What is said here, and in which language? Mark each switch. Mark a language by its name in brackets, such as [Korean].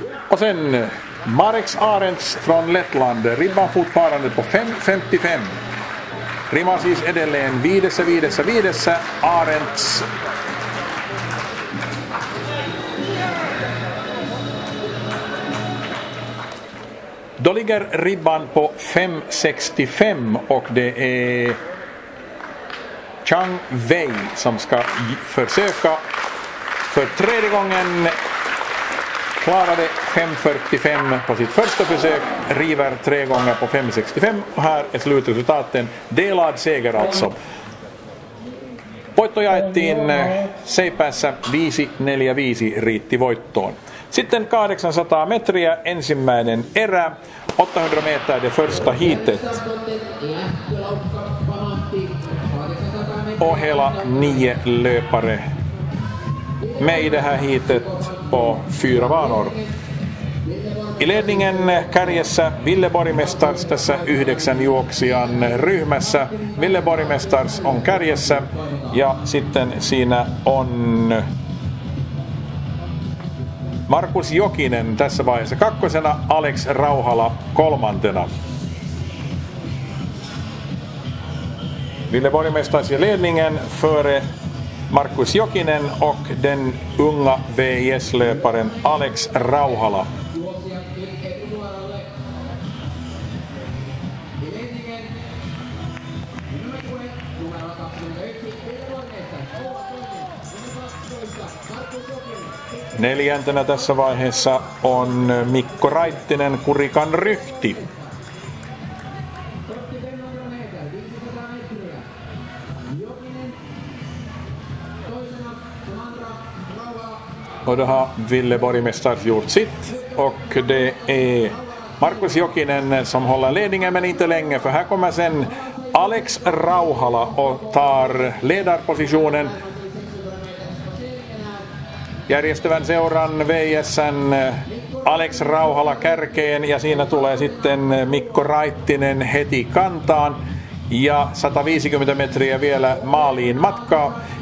[Swedish] Och sen Marek Arends från Lettland, ribban fortfarande på 5.55. [Finnish] Rima siis edelleen viidessä Arends. [Swedish] Då ligger ribban på 5.65 och det är Chang Wei som ska försöka för tredje gången. Klarade 5.45 på sitt första försök, river 3 gånger på 5.65 och här är slutresultaten delad seger alltså. [Finnish] Voitto jaettiin seipäässä 5-4-5 riitti voittoon. Sitten 800 metriä ensimmäinen erä, [Swedish] 800 meter det första heatet. Och hela 9 löpare med i det här heatet på 4 banor. I ledningen [Finnish] kärjessä Ville Borgmästars tässä 9 juoksijan ryhmässä. Ville Borgmästars on kärjessä ja sitten siinä on Markus Jokinen tässä vaiheessa kakkosena, Alex Rauhala kolmantena. [Swedish] Ville Borgmästars i ledningen före Markus Jokinen och den unga VIS-löparen Alex Rauhala. [Finnish] Neljäntenä tässä vaiheessa on Mikko Raittinen, Kurikan Ryhti. [Swedish] Och då har Ville Borgmästars gjort sitt och det är Markus Jokinen som håller ledningen men inte länge för här kommer sen Alex Rauhala och tar ledarpositionen. [Finnish] Järjestävän seuran VS:n Alex Rauhala kärkeen ja siinä tulee sitten Mikko Raittinen heti kantaan ja 150 metriä vielä maaliin matkaa.